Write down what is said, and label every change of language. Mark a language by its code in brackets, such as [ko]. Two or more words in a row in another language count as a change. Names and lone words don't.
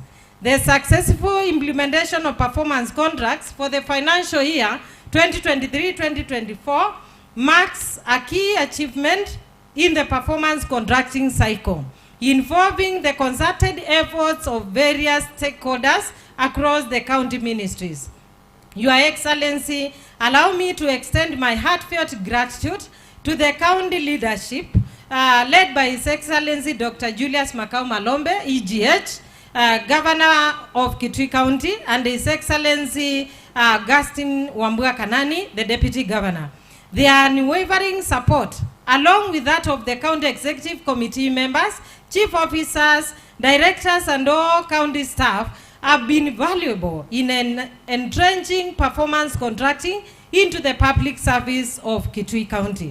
[en] The successful implementation of performance contracts for the financial year 2023-2024 marks a key achievement in the performance contracting cycle, involving the concerted efforts of various stakeholders across the county ministries. Your Excellency, allow me to extend my heartfelt gratitude to the county leadership led by His Excellency Dr. Julius Makau Malombe, EGH, Governor of Kitui County, and His Excellency Augustine Wambua Kanani, the Deputy Governor. Their unwavering support, along with that of the County Executive Committee members, chief officers, directors, and all county staff, have been valuable in entrenching performance contracting into the public service of Kitui County.